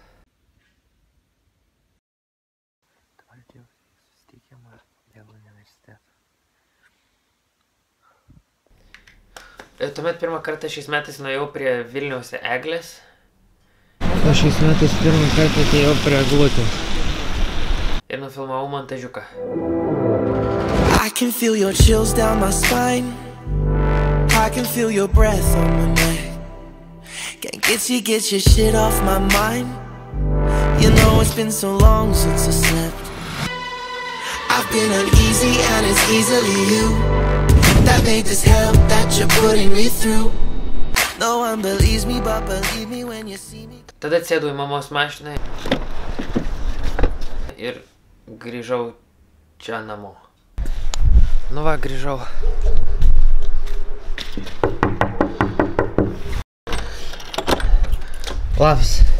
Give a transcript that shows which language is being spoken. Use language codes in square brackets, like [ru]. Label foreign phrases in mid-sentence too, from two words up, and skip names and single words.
[lt] Dabar turėjau susitikimą dėl universiteto. Tuomet pirmą kartą šiais metais nuėjau prie Vilniaus eglės. O šiais metais pirmą kartą atėjau prie eglutės. Ir nufilmavau montažiuką. [en] I can feel your chills down my spine. I can feel your breath on my neck. Can't get your shit off my mind. You know it's been so long since I slept. I've been uneasy and it's easily you that made this hell that you're putting me through. No one believes me, but believe me when you see me. [lt] Tada sėdau į mamos mašiną ir grįžau čia namo. Nu va, grįžau. Labas.